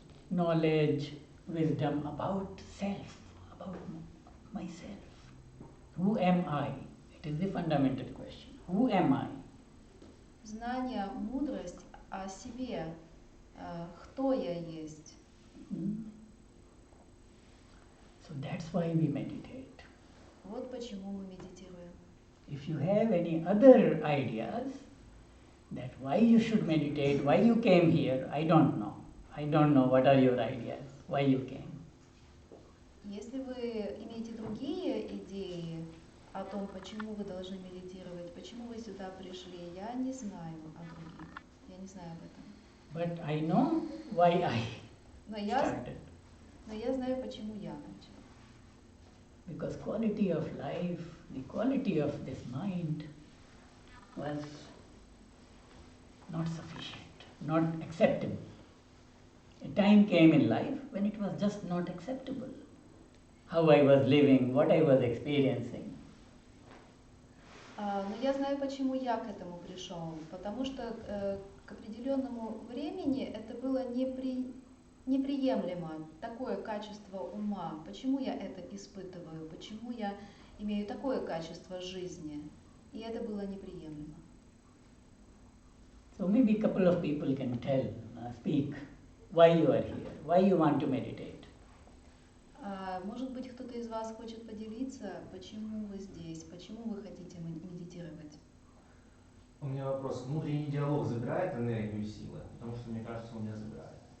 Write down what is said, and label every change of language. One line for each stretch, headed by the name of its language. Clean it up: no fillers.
English: Knowledge, wisdom about self, about myself. Who am I? It is the fundamental question. Who am I?
Russian: Знание, мудрость о себе. Кто я есть?
English: So that's why we meditate.
Russian: Вот почему мы медитируем.
English: If you have any other ideas that why you should meditate, why you came here, I don't know. I don't know what are your ideas, why you came.
Russian: Если вы имеете другие идеи о том, почему вы должны медитировать, почему вы сюда пришли, я не знаю о других. Я не знаю об этом.
English: But I know why I started.
Russian: Но я знаю, почему я начал.
English: Because quality of life, the quality of this mind was not sufficient, not acceptable. A time came in life when it was just not acceptable. How I was living, what I was experiencing.
Russian: Но я знаю, почему я к этому пришел. Потому что к определенному времени это было неприемлемо, такое качество ума. Почему я это испытываю? Почему я имею такое качество жизни? И это было неприемлемо.
English: So maybe a couple of people can tell, speak, why you are here, why you want to meditate.
Russian: Может быть, кто-то из вас хочет поделиться, почему вы здесь, почему вы хотите медитировать? У меня вопрос. Внутренний диалог забирает энергию и силы? Потому что, мне кажется, он меня забирает.